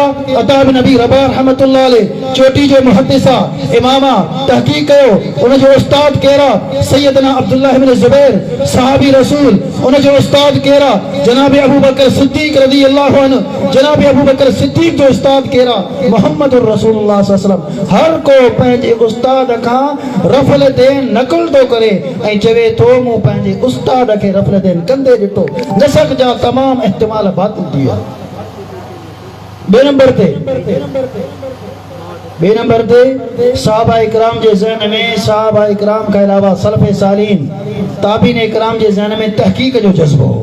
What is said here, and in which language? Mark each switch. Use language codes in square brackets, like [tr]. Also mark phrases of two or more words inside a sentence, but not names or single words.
[sd] अता बिन अबी रबाह [ar] رحمة الله عليه, [sd] चोटी जो मुहद्दिस आहे, इमाम आहे, तहक़ीक़ कयो। उनजो उस्ताद केरा? सैयदना अब्दुल्लाह इब्न ज़ुबैर, सहाबी रसूल। उनजो उस्ताद केरा? जनाब अबू बकर सिद्दीक [ar] رضي الله عنه. [sd] जनाब अबू बकर सिद्दीक जो उस्ताद केरा? [ar] محمد رسول الله صلى الله عليه وسلم. [sd] हर को पंहिंजे उस्ताद खां रफ़लतैन नक़ल थो करे ऐं चवे थो मूं पंहिंजे उस्ताद खे रफ़लतैन कंदे ॾिठो। नसक जा तमाम इहतिमाल बातिल थी विया। बे नंबर ते सहाबा इकराम जे ज़हन में, सहाबा इकराम खां अलावा सलफ़े सालीन ताबीन इकराम जे ज़हन में तहक़ीक़ जो जज़्बो हो।